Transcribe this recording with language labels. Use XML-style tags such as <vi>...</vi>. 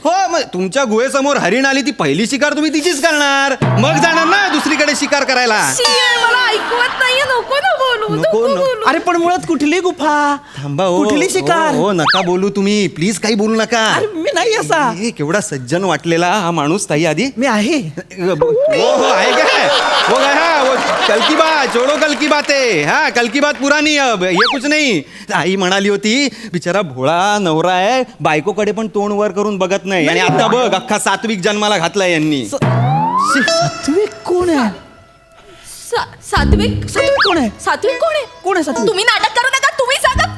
<mr>हो मग तुमच्या गुहेसमोर हरिण आली ती पहिली शिकार तुम्ही तिचीच करणार. मग जाणार ना दुसरीकडे शिकार करायला. शिरे, मला ऐकवत नाहीये. नको ना बोलू. नको. बोलू. अरे पण मुळात कुठली गुफा? थांबा हो. कुठली शिकार? हो नका बोलू तुम्ही प्लीज. काही बोलू नका. अरे मी नाही असा. हे केवढा सज्जन वाटलेला हा माणूस ताई आधी. मी आहे. हो आहे काय?</mr> <hi>वो गया वो कल की बात छोड़ो, कल की बात है. हाँ कल की बात पुरानी अब ये कुछ नहीं.</hi> <mr>आई म्हणाली होती बिचारा भोळा नवरा आहे, बायकोकडे पण तोंड वर करून बघत नाही. आणि आता बघ अख्खा सात्विक जन्माला घातलाय यांनी. सात्विक कोण आहे? सात्विक कोण आहे? सात्विक कोण आहे? सात्विक? तुम्ही नाटक करू नका. तुम्ही सांगा.</mr>